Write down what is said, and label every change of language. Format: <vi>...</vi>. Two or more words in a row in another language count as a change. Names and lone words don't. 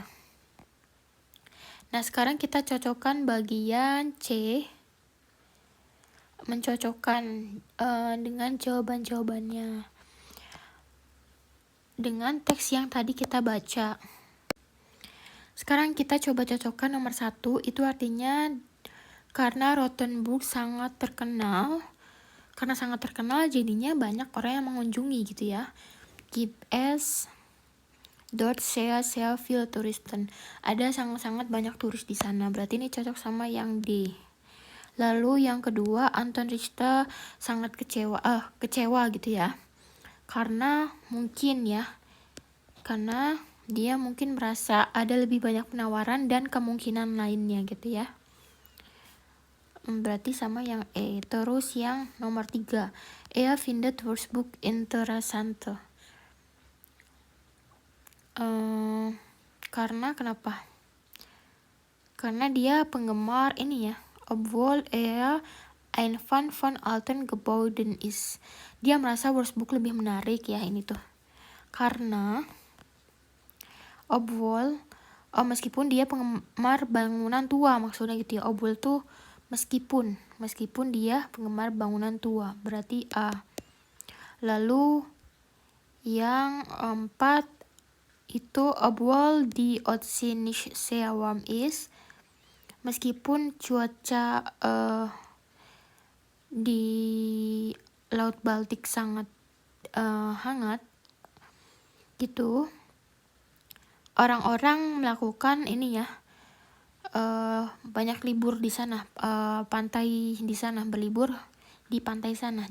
<id>Nah, sekarang kita cocokkan bagian C, mencocokkan dengan jawaban-jawabannya dengan teks yang tadi kita baca. Sekarang kita coba cocokkan nomor 1, itu artinya karena Rothenburg sangat terkenal. Karena sangat terkenal jadinya banyak orang yang mengunjungi gitu ya.</id> <de>Gibt es dort sehr viel Touristen.</de> <id>Ada sangat-sangat banyak turis di sana. Berarti ini cocok sama yang D. Lalu yang kedua, Anton Richter sangat kecewa gitu ya. Karena mungkin ya, karena dia mungkin merasa ada lebih banyak penawaran dan kemungkinan lainnya gitu ya. Berarti sama yang E. Terus yang nomor 3,</id> <de>Er findet Würzburg interessant.</de> <id>Karena kenapa? Karena dia penggemar ini ya,</id> <de>obwohl er ein Fan von alten Gebäuden ist.</de> <id>Dia merasa Würzburg lebih menarik ya ini tuh. Karena obwohl, meskipun dia penggemar bangunan tua maksudnya gitu ya. Obwohl tuh meskipun dia penggemar bangunan tua, berarti A. Lalu yang 4 itu</id> <de>obwohl die Ostsee nicht sehr warm ist,</de> <id>meskipun cuaca di Laut Baltik sangat hangat gitu, orang-orang melakukan ini ya, banyak libur di sana, pantai di sana, berlibur di pantai sana.</id>